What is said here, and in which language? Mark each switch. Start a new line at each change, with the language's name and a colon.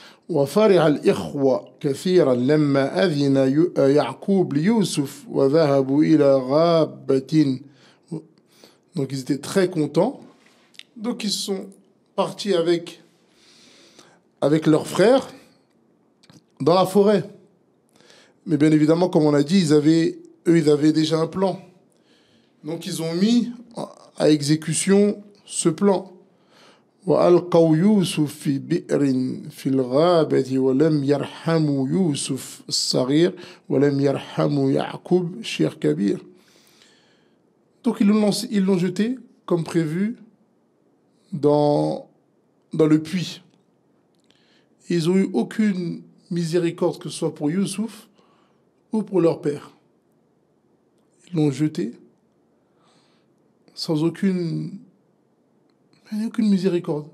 Arabic: وفرح الإخوة كثيرا لما أذن يعقوب ليوسف وذهبوا إلى غابة.
French: Donc ils étaient très contents. Donc ils sont partis avec leurs frères dans la forêt. Mais bien évidemment, comme on a dit, ils avaient déjà un plan. Donc ils ont mis à exécution ce plan.
Arabic: وألقوا يوسف في بئر في الغابة ولم يرحموا يوسف الصغير ولم يرحموا يعقوب الشيخ كبير.
French: Donc ils l'ont jeté comme prévu dans le puits. Ils n'ont eu aucune miséricorde, que ce soit pour Youssouf ou pour leur père. Ils l'ont jeté sans aucune miséricorde.